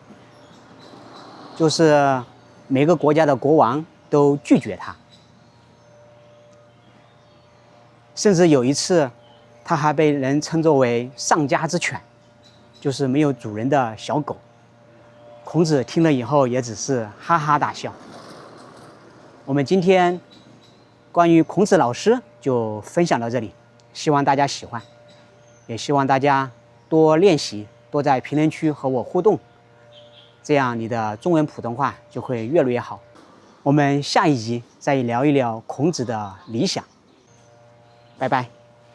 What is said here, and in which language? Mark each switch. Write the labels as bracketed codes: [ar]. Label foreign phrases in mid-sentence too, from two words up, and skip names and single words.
[zh] 就是每個國家的國王都拒絕他，甚至有一次，他還被人稱作為喪家之犬，就是沒有主人的小狗。孔子聽了以後也只是哈哈大笑。我們今天關於孔子老師就分享到這裡，希望大家喜歡，也希望大家多練習，多在評論區和我互動，這樣你的中文普通話就會越來越好。我們下一集再聊一聊孔子的理想。拜拜。